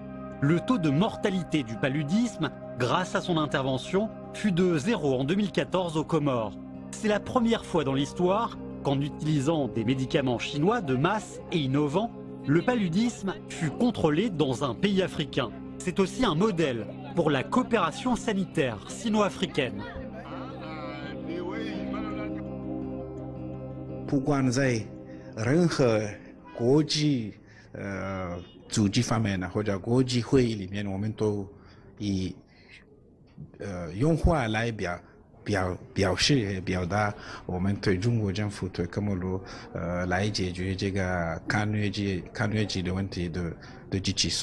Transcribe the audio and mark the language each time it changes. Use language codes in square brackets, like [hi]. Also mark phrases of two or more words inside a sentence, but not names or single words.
[fr] Le taux de mortalité du paludisme, grâce à son intervention, fut de 0 en 2014 aux Comores. C'est la première fois dans l'histoire qu'en utilisant des médicaments chinois de masse et innovants, le paludisme fut contrôlé dans un pays africain. C'est aussi un modèle pour la coopération sanitaire sino-africaine. [zh] 不管在任何国际组织方面呢，或者国际会议里面，我们都以用话来表示表达我们对中国政府对科莫罗来解决这个抗疟疾的问题的支持。